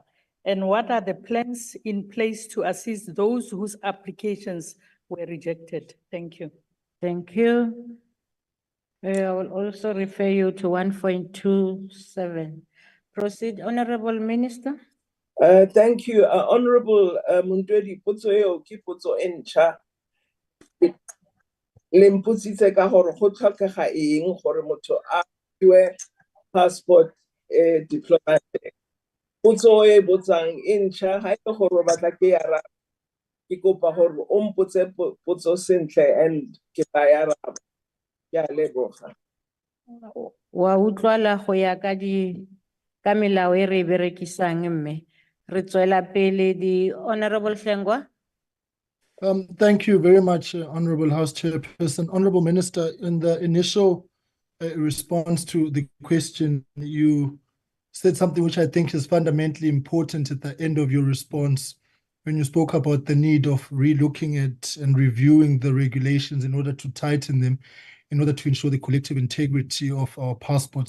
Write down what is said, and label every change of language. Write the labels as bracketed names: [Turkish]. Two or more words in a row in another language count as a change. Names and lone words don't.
[English] And what are the plans in place to assist those whose applications were rejected? Thank you. Thank you. I will also refer you to 1.27. Proceed, Honorable Minister. Thank you. [Tswana] Honorable Mundwedi, potso eo ke potso e ntšha. Le mpotsitse ka gore go tlhokega eng gore motho a fiwe [English] passport diplomatic. [Tswana] Potso e botsang e ntšha, ha e le gore o batla ke ya araba, ke kopa gore o mpotse potso sentle and ke tla ya araba. Ke a leboga. Wa utlwala go ya ka melao e re berekisang mme. Re tswela pele [English] the Honorable [Tswana] Hlengwa. [English] Thank you very much, Honorable House Chairperson. Honorable Minister, in the initial response to the question, you said something which I think is fundamentally important at the end of your response, when you spoke about the need of relooking at and reviewing the regulations in order to tighten them, in order to ensure the collective integrity of our passports.